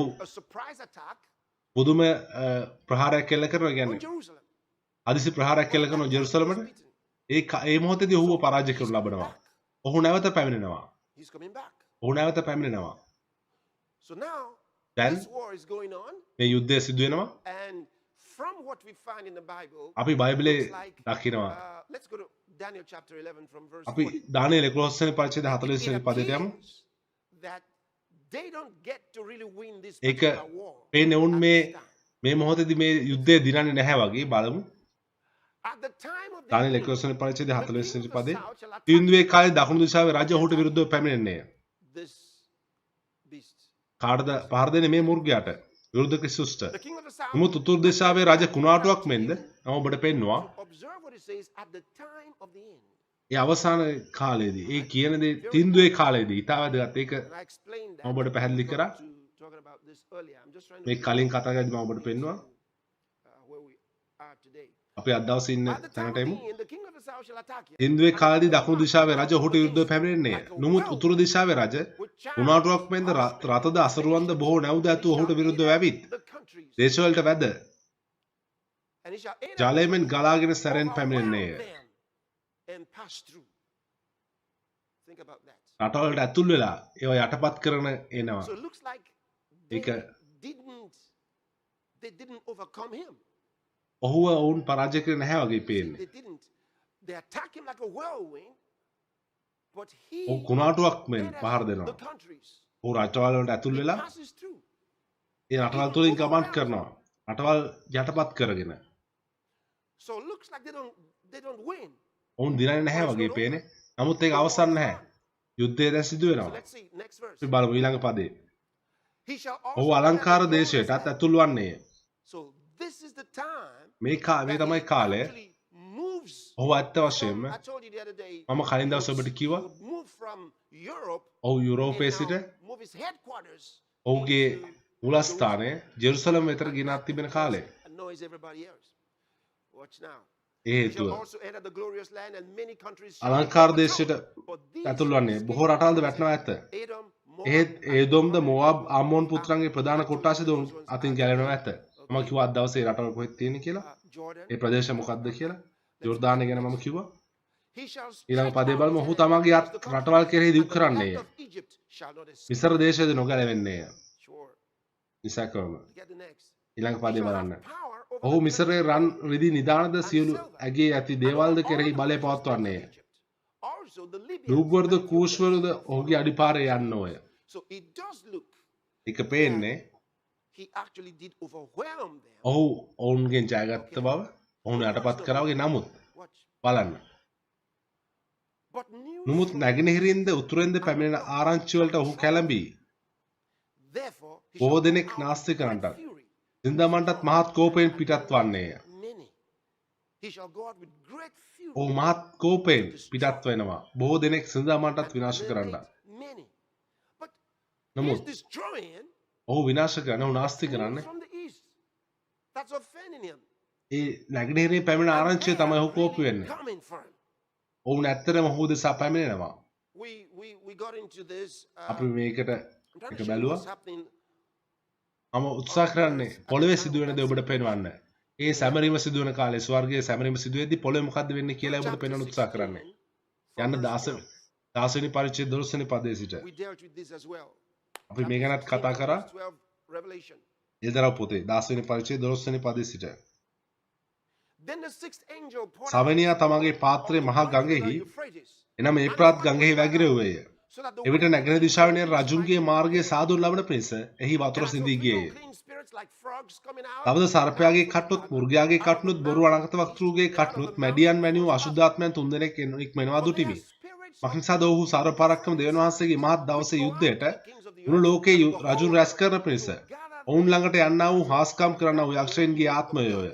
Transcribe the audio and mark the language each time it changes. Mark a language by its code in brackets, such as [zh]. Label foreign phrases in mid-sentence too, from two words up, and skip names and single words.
[en] A surprise attack [si] පුදුම ප්‍රහාරයක් එල්ල කරනවා [en] on [si] කියන්නේ [en] Jerusalem. [si] අදිසි ප්‍රහාරයක් එල්ල කරනවා ජෙරුසලමට. ඒ මොහොතේදී ඔහුව පරාජය කරනු ලබනවා. ඔහු නැවත පැමිණෙනවා. [en] He's coming back. [si] ඔහු නැවත පැමිණෙනවා. [en] So now [si] දැන් [en] this war is going on, [si] මේ යුද්ධය සිදු වෙනවා. [en] and from what we find in the Bible, [si] අපි බයිබලයේ [en] looks like, [si] දකිනවා. [en] let's go to Daniel chapter 11 from verse [si] අපි [en] 40. [si] දානියෙල් 11 වෙනි පරිච්ඡේද 40 [en] It [si] වෙනි පදයට යමු. [en] appears that they don't get to really win this [si] ඒක [en] particular war. [si] පේන්නේ උන් [en] at [si] මේ [en] this time. [si] මේ මොහොතේදී මේ යුද්ධය දිනන්නේ නැහැ වගේ බලමු. [en] At the time of the [si] දානියෙල් [en] king, [si] 11 වෙනි පරිච්ඡේද [en] the 40 king [si] වෙනි [en] of the [si] පදේ [en] south shall attack [si] තීන්දුවේ කාලේ දකුණු දිශාවේ රජ ඔහුට විරුද්ධව පැමිණෙන්නේ. [en] this beast. [si] කාටද පහර දෙන්නේ මේ මුර්ගයාට විරුද්ධ ක්‍රිස්තුස්ට. [en] The king of the south. [si] නමුත් උතුරු දිශාවේ රජ කුණාටුවක් මෙන්ද මම ඔබට පෙන්නවා. [en] Observe what it says at the time of the end. [si] ඒ අවසාන කාලයේදී ඒ කියන දේ තීන්දුවේ කාලයේදී ඊට වැදගත්. ඒක [en] And I explained that. [si] මම ඔබට පැහැදිලි කරා. [en] Talking about this earlier. I'm just trying [si] මේ [en] to [si] කලින් කතා කරද්දී මම ඔබට පෙන්නවා. [en] where we are today. [si] අපි අද දවසේ ඉන්න [en] At the time of [si] තැනට එමු. [en] the end, the king of the south shall attack you. [si] තීන්දුවේ කාලේදී දකුණු දිශාවේ රජ ඔහුට විරුද්ධව පැමිණෙන්නේ. නමුත් උතුරු දිශාවේ රජ කුණාටුවක් මෙන්ද රතද අසරුවන්ද බොහෝ නැවුද ඇතු ඔහුට විරුද්ධව ඇවිත් [en] The countries. [si] දේශවලට වැද [en] And he shall enter [si] ජලයෙන් ගලාගෙන සැරෙන් [en] overwhelm [si] පැමිණෙන්නේය. [en] them and pass through. Think about that. [si] රටවලට ඇතුල් වෙලා ඒවා යටපත් කරන එනවා. [en] So it looks like they [si] ඒක [en] didn't overcome him. [si] ඔහුව ඔවුන් පරාජය කරේ නැහැ වගේ පේන්නේ. [en] They didn't. They attack him like a whirlwind. But he [si] ඔහු කුණාටුවක් මෙන් [en] enters [si] පහර [en] the [si] දෙනවා. [en] countries. [si] ඔහු රටවල් වලට ඇතුල් වෙලා [en] Passes through. [si] ඒ රටවල් තුලින් ගමන් කරනවා. රටවල් යටපත් කරගෙන. [en] So it looks like they don't win. [si] ඔවුන් දිනන්නේ නැහැ වගේ පේන්නේ. නමුත් ඒක අවසන් නැහැ. යුද්ධය දැන් සිදු [en] So [si] වෙනවා. [en] let's see next verse. [si] අපි බලමු ඊළඟ පදේ. [en] He shall [si] ඔහු [en] also [si] අලංකාර [en] enter the [si] දේශයටත් [en] glorious land. [si] ඇතුල් වන්නේය. [en] So this is the time [si] මේ [en] that [si] තමයි [en] he [si] කාලය. [en] actually moves. [si] ඔහු ඇත්ත වශයෙන්ම [en] I told you the other day. [si] මම කලින් දවසේ ඔබට කිව්වා [en] he would move from Europe [si] ඔහු [en] and [si] යුරෝපයේ සිට [en] now move his headquarters [si] ඔහුගේ [en] into [si] මූලස්ථානය ජෙරුසලම් වෙතට ගෙනත් තිබෙන කාලය. [en] annoys everybody else. Watch now. [si] ඒ [en] He [si] හේතුව [en] shall also enter the glorious land and many countries shall [si] අලංකාර [en] be [si] දේශයට [en] overthrown. But these [si] ඇතුල් වන්නේ බොහෝ රටවල්ද වැටෙනවා ඇත. [en] Edom, [si] එහෙත් [en] Moab, [si] ඒදොම්ද මොවාබ් අම්මෝන් පුත්‍රන්ගේ ප්‍රධාන කොට්ටාසද උන් අතින් ගැලවෙනවා ඇත. මම කිව්වා අද දවසේ රටවල් කොහෙද තියෙන්නේ කියලා. [en] Jordan. [si] ඒ ප්‍රදේශය මොකක්ද කියලා. ජෝර්දානය ගැන මම කිව්වා. [en] He shall [si] ඊළඟ [en] stretch [si] පදේ [en] out [si] බලමු [en] his [si] ඔහු [en] hand [si] තමගේ [en] against the countries, [si] රටවල් කෙරෙහි දිව් [en] and the [si] කරන්නේය. [en] land of Egypt shall not escape. [si] මිසර දේශයේද නොගැලවෙන්නේය. [en] Sure. [si] නිසකවම. [en] Get the next. [si] ඊළඟ [en] He [si] පදේ [en] shall [si] බලන්න. [en] have power over [si] ඔහු [en] the [si] මිසරේ රන් රිදි නිදානද සියලු ඇගේ ඇති දේවල්ද කෙරෙහි බලය පවත්වන්නේය. [en] Also the Libyans [si] ලූබ්වර්ද [en] and the [si] කූෂ්වරුද [en] Ethiopians. [si] ඔහුගේ අඩිපාරේ යන්නෝය. [en] So it does look [si] එක පේන්නේ [en] he actually did overwhelm them. [si] ඔහු ඔවුන්ගෙන් ජයගත්ත බව ඔවුන් යටපත් කරා වගේ නමුත් [en] Watch. [si] බලන්න. [en] But news [si] නමුත් නැගෙනහිරින්ද උතුරෙන්ද පැමිණෙන ආරංචි වලට ඔහු කැළඹී [en] therefore he [si] බොහෝ [en] shall [si] දෙනෙක් [en] come out [si] නාස්ති [en] with [si] කරන්නට [en] fury. [si] සින්දාමන්ටත් මහත් කෝපයෙන් පිටත් වන්නේය. [en] Many. He shall go out with great fury. [si] ඔහු මහත් කෝපයෙන් පිටත් වෙනවා. බොහෝ දෙනෙක් සින්දාමන්ටත් විනාශ කරන්නට. [en] Many. But he's [si] නමුත් [en] destroying [si] ඔහු විනාශ කරන ඔහු නාස්ති කරන්නේ [en] from the east. That's offending him. [si] ඒ නැගෙනහිරින් පැමිණෙන ආරංචිය තමයි ඔහු කෝප වෙන්නේ. [en] Coming for him. [si] ඔවුන් ඇත්තටම ඔහු දෙසා පැමිණෙනවා. [en] We got into this. [si] අපි මේකට [en] I'm trying [si] එක [en] to show you [si] බැලුවා. [en] what's happening. [si] මම උත්සාහ කරන්නේ පොළවේ සිදුවෙන දේ ඔබට පෙන්වන්න. ඒ සැමරීම සිදුවන කාලේ ස්වර්ගයේ සැමරීම සිදුවේදී පොළවේ මොකද්ද වෙන්නේ කියලා ඔබට පෙන්වන්න උත්සාහ කරන්නේ. යන්න 10 වෙනි පරිච්ඡේද 12 වෙනි පදයේ සිට. [en] We dealt with this as well. [si] අපි මේ ගැනත් කතා කරා. [en] 12 Revelation. [si] එදරා පොතේ 10 වෙනි පරිච්ඡේද 12 වෙනි පදයේ සිට. [en] Then the sixth angel poured [si] සවැනියා තමගේ පාත්‍රය මහා ගඟෙහි එනම ඒප්‍රාත් ගඟෙහි වැගිරෙව්වේය. [en] so that the [si] එවිට නැගෙනහිර දිශාවෙන් එන රජුන්ගේ මාර්ගයේ සාදුන් ලබන පිණිස එහි වතුර සිඳී ගියේය. [en] clean spirits like frogs coming out. [si] තවද සර්පයාගේ කට්නුත් මුර්ගයාගේ කට්නුත් බොරු අනගත වක්තෘගේ කට්නුත් මැඩියන් වැනි වූ අශුද්ධාත්මයන් තුන්දෙනෙක් ඉක්මනවා දුටිමි. මක්නිසාද ඔහු සර්ව පරක්කම දෙවියන් වහන්සේගේ මහත් දවසේ යුද්ධයට මුළු ලෝකයේ රජුන් රැස් කරන පිණිස ඔවුන් ළඟට යන්නා වූ හාස්කම් කරන්නා වූ යක්ෂයන්ගේ ආත්මයෝය.